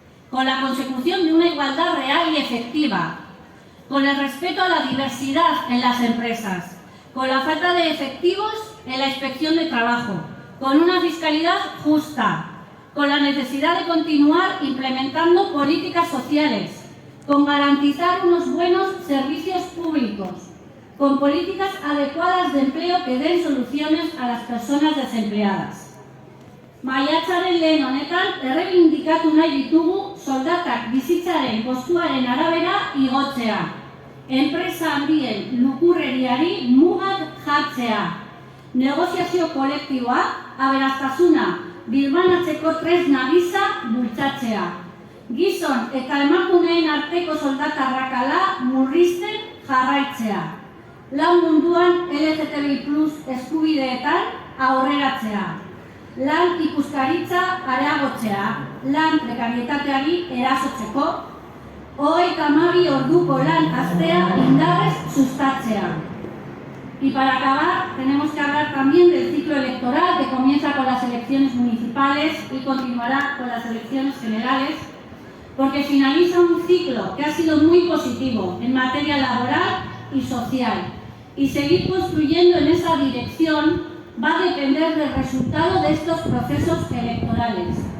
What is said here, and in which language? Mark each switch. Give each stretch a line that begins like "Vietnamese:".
Spanish: con la consecución de una igualdad real y efectiva, con el respeto a la diversidad en las empresas, con la falta de efectivos en la inspección de trabajo, con una fiscalidad justa, con la necesidad de continuar implementando políticas sociales, con garantizar unos buenos servicios públicos, con políticas adecuadas de empleo que den soluciones a las personas desempleadas.
Basque: Maiatzaren lehen honetan erreibindikatu nahi ditugu soldatak bizitzaren kostuaren arabera igotzea, enpresa handien lukurreriari mugak jartzea, negoziazio kolektiboa, aberastasuna birbanatzeko tresna gisa bultzatzea, gizon eta emakumeen arteko soldata arrakala murrizten jarraitzea, lan munduan LGTBI+ eskubideetan aurreratzea, lan ikuskaritza areagotzea, lan prekarietateari erasotzeko, 32 orduko lan astea indarrez sustatzea.
Spanish: Y para acabar, tenemos que hablar también del ciclo electoral que comienza con las elecciones municipales y continuará con las elecciones generales, porque finaliza un ciclo que ha sido muy positivo en materia laboral y social. Y seguir construyendo en esa dirección va a depender del resultado de estos procesos electorales.